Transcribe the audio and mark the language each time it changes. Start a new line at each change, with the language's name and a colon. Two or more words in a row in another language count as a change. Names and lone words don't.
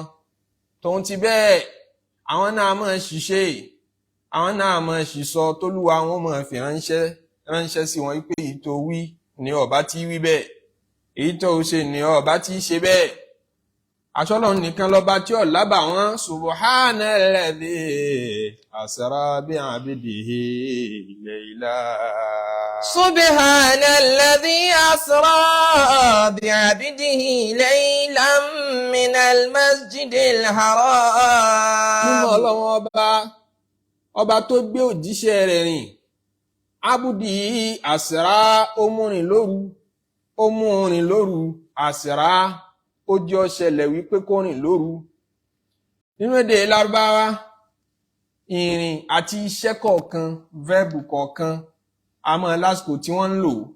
Yoruba: Tóun ti bẹ́ẹ̀ àwọn náà máa ṣiṣẹ́, àwọn náà máa ṣìsọ tólúwa wọn máa fi ránṣẹ́ sí wọn wípé èyí tó wí ni ọba tí wí bẹ́ẹ̀, èyí tó ṣe ni ọba tí ṣe bẹ́ẹ̀. Aṣọ́lọ́run nìkan lọ́ba tí ó lábà wọn.
Arabic: سبحان الذي أسرى بعبده ليلا. سبحان الذي أسرى بعبده ليلا من المسجد الحرام.
Yoruba: Mímọ́ Ọlọ́run ọba tó gbé òjíṣẹ́ rẹ̀ rìn.
Arabic: عبده أسرى
Yoruba: ó mú rìn lóru asra ó jẹ́ ó ṣẹlẹ̀ wípé kó rìn lóru. Nínú èdè Lárúbáwá ìrìn àti iṣẹ́ kọ̀ọ̀kan vẹ́ẹ̀bù kọ̀ọ̀kan a máa lásìkò tí wọ́n ń lò.